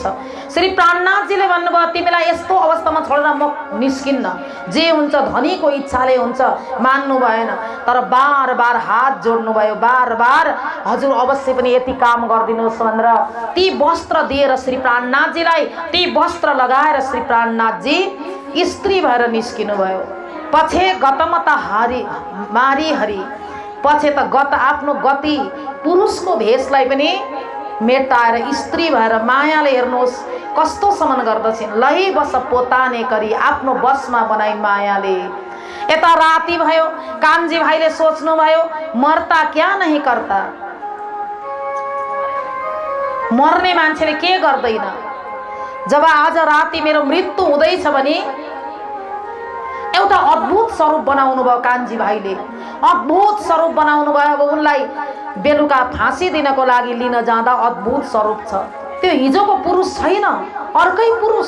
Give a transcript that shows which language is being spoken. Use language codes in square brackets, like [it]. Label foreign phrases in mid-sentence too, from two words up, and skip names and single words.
[ne] श्री प्राणनाथजीले भन्नुभयो तिमीलाई यस्तो अवस्थामा छोडेर म निस्किन्न, जे हुन्छ धनीको इच्छाले हुन्छ। मान्नु भएन, तर बार बार हात जोड्नु भयो, बार बार हजुर अवश्य पनि यति काम गरिदिनुहोस् भनेर ती वस्त्र दिएर श्री प्राणनाथजीलाई, ती वस्त्र लगाएर श्री प्राणनाथजी स्त्री भएर निस्किनु भयो। [gu] પછી ગતમત હારી મારી હરિ, [ne] पछि त गत आफ्नो गति पुरुषको भेषलाई पनि मेटाएर स्त्री भएर मायाले हेर्नुहोस् कस्तो सम्मान गर्दछिन्। [gu] લઈ બસ પોતાને કરી, [ne] आफ्नो बसमा बनाई मायाले। यता राति भयो, कान्छी भाइले सोच्नु भयो [hi] मर्ता क्या नहीं करता, [ne] मर्ने मान्छेले के गर्दैन। जब आज राति मेरो मृत्यु हुँदैछ भने एउटा अद्भुत स्वरूप बनाउनु भयो कान्छी भाइले, अद्भुत स्वरूप बनाउनु भयो। अब उनलाई बेलुका फाँसी दिनको लागि लिन जाँदा अद्भुत स्वरूप छ, त्यो हिजोको पुरुष छैन, अर्कै पुरुष।